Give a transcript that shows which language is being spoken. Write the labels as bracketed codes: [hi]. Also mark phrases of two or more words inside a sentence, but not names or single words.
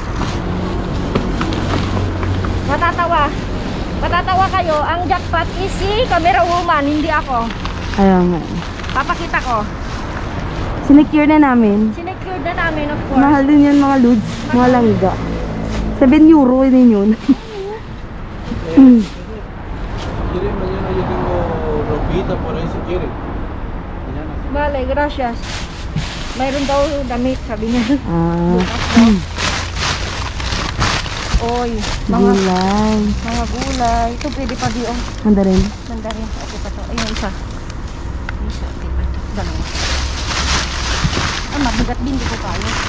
[tl] Matatawa kayo, ang [en] jackpot is [tl] si [en] camera woman, [tl] hindi ako. Kaya nga. Papakita ko. Sinecure na namin. Sinecured na namin, [en] of course. [tl] Mahal din yan mga lods, mga langga. 7 euro din yun. [es] Quieren mañana yo tengo ropita por ahí si quieren. Mañana. Vale, gracias. [tl] Mayroon daw damit, sabi niya. Oy, Gulay. mga gulay. Ito pwede pa di, oh. Mandarin. Mandarin. Okay pa to. Ayun, isa. Isa, okay pa to. Dalawa. Mabigat din, di ko kaya.